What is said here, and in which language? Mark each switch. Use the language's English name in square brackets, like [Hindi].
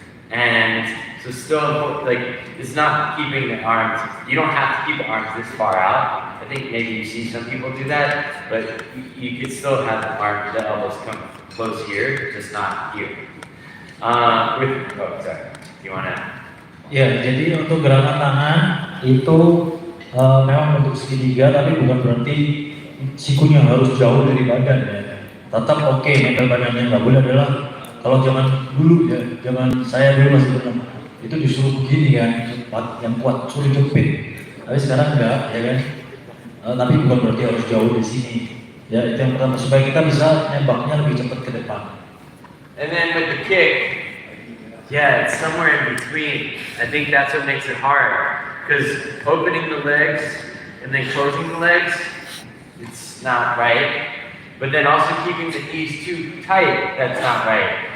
[English] And so still, it's not keeping the arms, you don't have to keep the arms this far out. I think maybe you see some people do that, but you could still have the elbows come close here, just not here. Sorry, you wanna? [Indonesian] Ya, jadi untuk gerakan tangan itu memang untuk segitiga, tapi bukan berarti sikunya harus jauh dari badan ya. Tetap oke, nempel badannya. Nggak boleh adalah kalau zaman dulu ya, zaman saya dulu masih berenang, itu disuruh begini kan, yang kuat suruh jepit. Tapi sekarang enggak, ya kan. Tapi bukan berarti harus jauh di sini. Ya, itu yang pertama supaya kita bisa nembaknya lebih cepat ke depan. [English] And then with the kick, yeah, it's somewhere in between. I think that's what makes it hard. Because opening the legs and then closing the legs, it's not right. But then also keeping the knees too tight, that's not right.